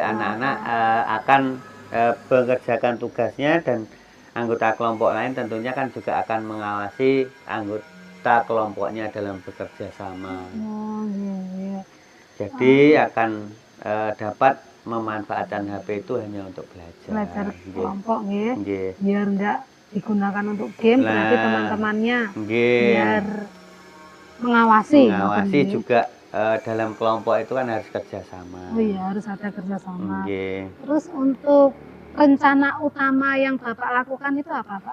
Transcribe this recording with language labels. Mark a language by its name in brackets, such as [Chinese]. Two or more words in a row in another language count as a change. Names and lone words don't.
[Indonesian] anak-anak akan mengerjakan tugasnya dan anggota kelompok lain tentunya kan juga akan mengawasi anggota kelompoknya dalam bekerja sama. Oh, iya. Jadi akan dapat memanfaatkan HP itu hanya untuk belajar. Belajar Nggih. kelompok nggih. Nggih. Biar enggak digunakan untuk game, berarti Nah, teman-temannya nggih. biar mengawasi. Mengawasi nggih. juga dalam kelompok itu kan harus kerjasama. Oh iya, harus ada kerjasama. Nggih. Terus untuk rencana utama yang Bapak lakukan itu apa, Pak?